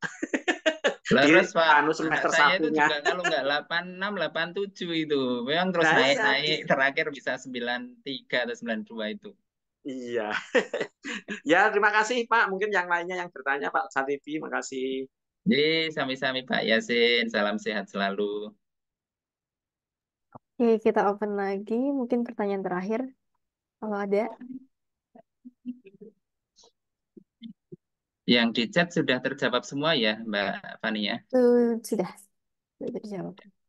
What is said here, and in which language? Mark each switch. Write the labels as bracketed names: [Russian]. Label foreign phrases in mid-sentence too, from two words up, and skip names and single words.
[Indonesian] Terus Pak, semester saya itu satunya. juga kalau nggak 86, 87 itu. Memang terus naik terakhir bisa 93 atau 92 itu. Iya. Ya, terima kasih Pak. Mungkin yang lainnya yang bertanya Pak Satibi, makasih. Sami-sami Pak Yasin, salam sehat selalu. Oke, kita open lagi. Mungkin pertanyaan terakhir, kalau ada. Yang di chat sudah terjawab semua ya, Mbak Fani ya? Sudah terjawab.